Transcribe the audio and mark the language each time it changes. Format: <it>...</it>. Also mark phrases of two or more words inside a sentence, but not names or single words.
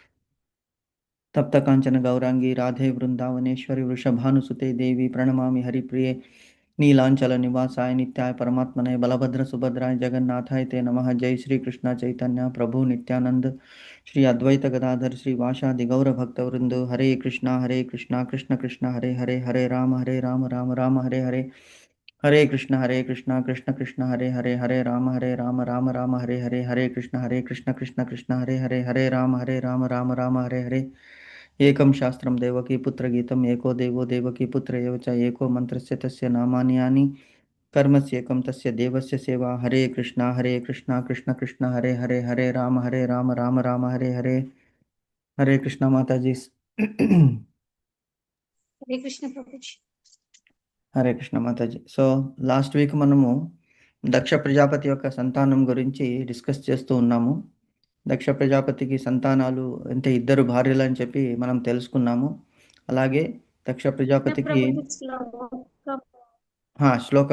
<sa>तप्त कांचन गौरांगी राधे वृंदावनेश्वरी वृषभानुसुते देवी प्रणमामि हरिप्रिये नीलांचल निवासाय नित्याय परमात्मने बलभद्र सुभद्राय जगन्नाथाय ते नमः। जय श्री कृष्ण चैतन्य प्रभु नित्यानंद श्री अद्वैत गदाधर श्री वासादि गौर भक्तवृंद हरे कृष्णा कृष्ण कृष्ण हरे हरे हरे राम राम राम हरे हरे हरे कृष्ण कृष्ण कृष्ण हरे राम राम हरे कृष्ण कृष्ण हरे राम हरे हरे एकं शास्त्रं देवकी पुत्रगीतम् एको देवो देवकी पुत्र एव च एको मन्त्रस्य तस्य नामानि यानि कर्मस्येकं तस्य देवस्य सेवा। हरे कृष्णा कृष्ण कृष्ण हरे राम राम हरे हरे।</sa> <hi>हरे कृष्ण माताजी। हरे कृष्ण प्रभुजी।</hi> <te>హరే కృష్ణ మాతాజీ. సో</te> <en>last week</en> <te>మనము దక్ష ప్రజాపతి యొక్క సంతానం గురించి డిస్కస్ చేస్తూ ఉన్నాము. దక్ష ప్రజాపతికి సంతానాలు అంటే ఇద్దరు భార్యలు అని చెప్పి మనం తెలుసుకున్నాము. అలాగే దక్ష ప్రజాపతికి శ్లోకం.</te>